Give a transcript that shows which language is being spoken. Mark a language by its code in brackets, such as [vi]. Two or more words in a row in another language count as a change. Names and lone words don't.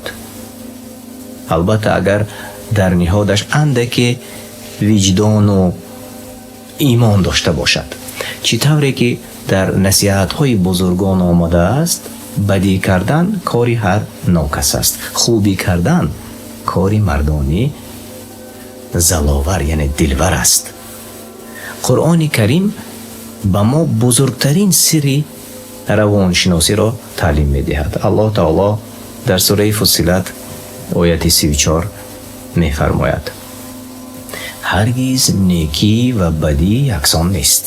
[tg] албатта агар дар ниҳодаш андаке виҷдону имон дошта бошад. чӣ тавре ки дар насиҳатҳои бузургон омадааст, бадӣ кардан кори ҳар нокас аст, хубӣ кардан кори мардонӣ زلاور یعنی دلور است. [fa] قرآن کریم به ما بزرگترین سری روانشناسی را تعلیم می‌دهد. الله تعالی در سوره فصلت آیت 34 می‌فرماید: هرگز نیکی و بدی یکسان نیست.